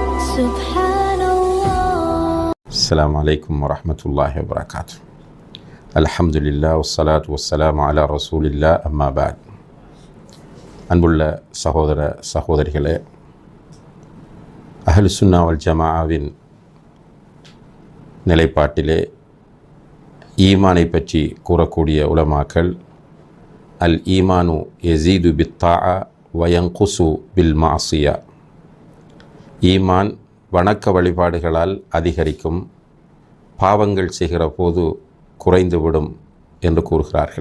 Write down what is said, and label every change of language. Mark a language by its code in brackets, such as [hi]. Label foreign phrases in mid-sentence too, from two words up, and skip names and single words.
[ar] السلام عليكم ورحمة الله وبركاته. الحمد لله والصلاة والسلام على رسول الله أما بعد. [ta] அன்புள்ள சகோதர சகோதரிகளே, [ar] أهل السنة والجماعة [ta] நிலைப்பாட்டிலே ஈமானை பற்றி கூறக்கூடிய உலமாக்கள் [ar] الإيمان يزيد بالطاعة وينقص بالمعصية, [ta] ஈமான் வணக்க வழிபாடுகளால் அதிகரிக்கும், பாவங்கள் செய்கிற போது குறைந்துவிடும் என்று கூறுகிறார்கள்.